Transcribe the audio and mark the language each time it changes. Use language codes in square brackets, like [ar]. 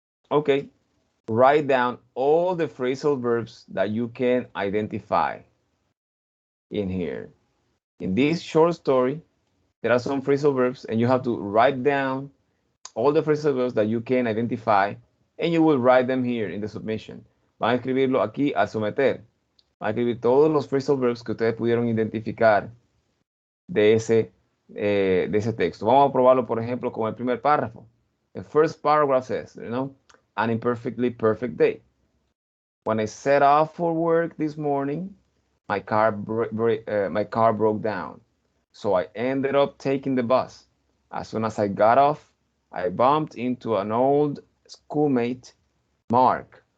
[en] Okay, write down all the phrasal verbs that you can identify in here. In this short story, there are some phrasal verbs and you have to write down all the phrasal verbs that you can identify and you will write them here in the submission. [es] Van a escribirlo aquí al someter. Van a escribir todos los phrasal verbs que ustedes pudieron identificar de ese texto. Vamos a probarlo, por ejemplo, con el primer párrafo. [en] The first paragraph says, an imperfectly perfect day. When I set off for work this morning, my car broke down. So I ended up taking the bus. As soon as I got off, I bumped into an old schoolmate, Mark.